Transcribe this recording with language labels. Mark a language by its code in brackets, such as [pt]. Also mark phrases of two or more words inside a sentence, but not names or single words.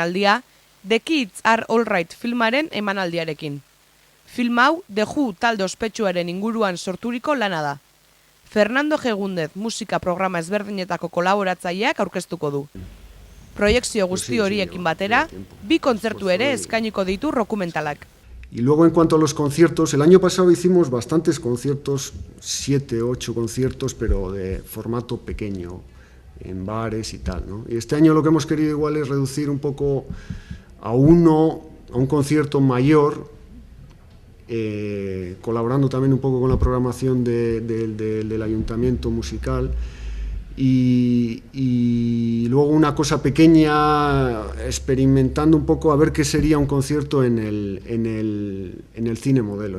[eu] aldia, The Kids Are Alright filmaren emanaldiarekin. Film hau The Who talde ospetsuaren inguruan sorturiko lana da. Fernando G. Gúndez musika programa ezberdinetako kolaboratzaileak aurkeztuko du. Proiekzio guzti horiekin batera, 2 kontzertu ere eskainiko ditu dokumentalak. [es] Y luego en cuanto a los conciertos, el año pasado hicimos bastantes conciertos, 7, 8 conciertos, pero de formato pequeño, en bares y tal, ¿no? Y este año lo que hemos querido igual es reducir un poco a un concierto mayor, colaborando también un poco con la programación del ayuntamiento musical y luego una cosa pequeña experimentando un poco a ver qué sería un concierto en el cine modelo.